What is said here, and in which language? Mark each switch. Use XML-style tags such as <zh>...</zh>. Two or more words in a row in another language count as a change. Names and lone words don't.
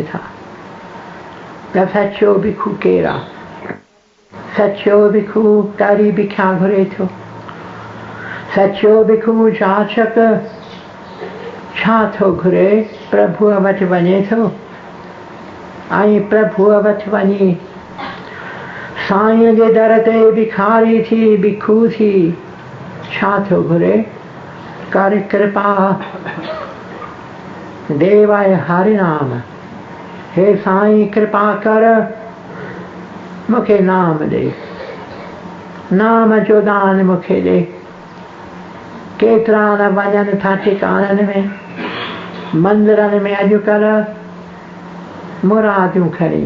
<sd>था त सचो भिखु केरु आहे सचो भिखु कहिड़ी भिख्या घुरे थो सचो भिखु जाचक छा थो घुरे प्रभुअ वटि वञे थो ऐं प्रभुअ वटि वञी साईं जे दर ते भिखारी थी भिखु थी छा थो घुरे कर कृपा देवाय हरि नाम हे साईं कृपा कर मूंखे नाम ॾे नाम जो दान मूंखे ॾे केतिरा न वञनि था टिकाणनि में मंदिरनि में अॼुकल्ह मुरादियूं</sd>